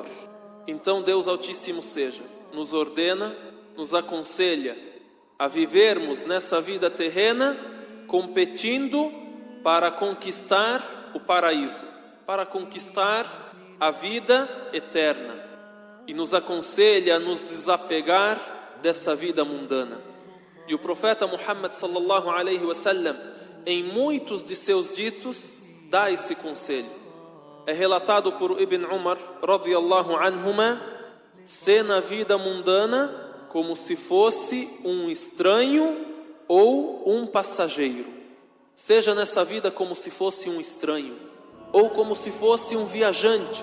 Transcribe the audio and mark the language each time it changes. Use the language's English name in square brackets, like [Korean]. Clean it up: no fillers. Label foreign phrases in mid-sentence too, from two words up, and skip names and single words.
[Portuguese] Então Deus Altíssimo nos ordena, nos aconselha a vivermos nessa vida terrena competindo para conquistar o paraíso, para conquistar a vida eterna, e nos aconselha a nos desapegar dessa vida mundana. E o profeta Muhammad [Arabic] صلى الله عليه وسلم, [Portuguese] em muitos de seus ditos, dá esse conselho. É relatado por Ibn Umar [Arabic] رضي الله عنهما, [Portuguese] ser na vida mundana como se fosse um estranho ou um passageiro. Seja nessa vida como se fosse um estranho ou como se fosse um viajante.